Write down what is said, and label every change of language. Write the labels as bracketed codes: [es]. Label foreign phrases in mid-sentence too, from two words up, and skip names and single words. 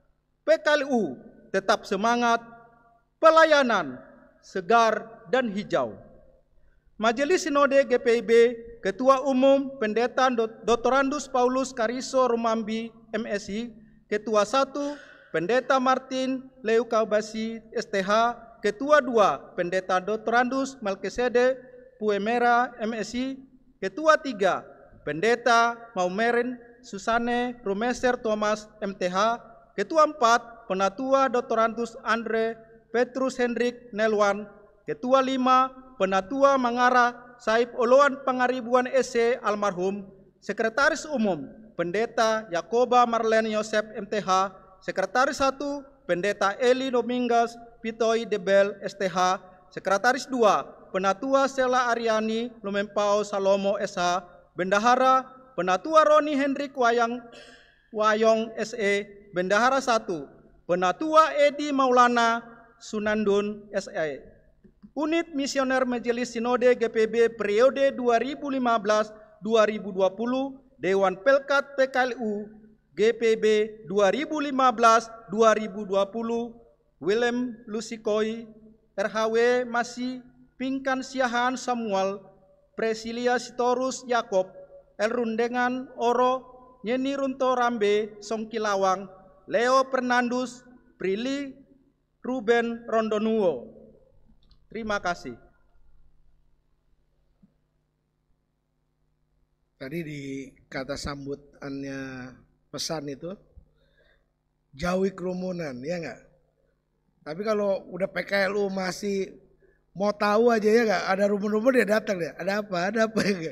[id] PKLU tetap semangat, pelayanan, segar, dan hijau. Majelis Sinode GPIB, Ketua Umum Pendeta Dr. Paulus Kariso Rumambi, MSI, Ketua 1, Pendeta Martin Leukabasi, STH, Ketua 2, Pendeta Dr. Melkisede Puemera, MSI, Ketua 3, Pendeta Maumerin Susane Rumeser Thomas, MTH, Ketua 4, Penatua Dr. Andre Petrus Hendrik Nelwan, Ketua 5, Penatua Mangara Saib Oloan Pangaribuan SC almarhum, Sekretaris Umum Pendeta Yakoba Marlene Yosef MTH, Sekretaris 1 Pendeta Eli Domingas Pitoi Debel STH, Sekretaris 2 Penatua Sela Ariani Lumempao Salomo SH, Bendahara Penatua Roni Hendrik Wayong SE, Bendahara 1 Penatua Edi Maulana Sunandun SE. Unit Misioner Majelis Sinode GPB periode 2015-2020, Dewan Pelkat PKLU GPB 2015-2020, Willem Lusikoi, RHW Masih, Pingkan Siahan Samuel, Presilia Sitorus Yakob, Elrundengan Oro, Nyeni Runto Rambe Songkilawang, Leo Fernandus, Prilly Ruben Rondonuo. Terima kasih. Tadi di kata sambutannya pesan itu, jauhi kerumunan, ya enggak? Tapi kalau udah PKLU masih mau tahu aja ya enggak, ada rumun-rumun dia datang ya, ada apa ya enggak?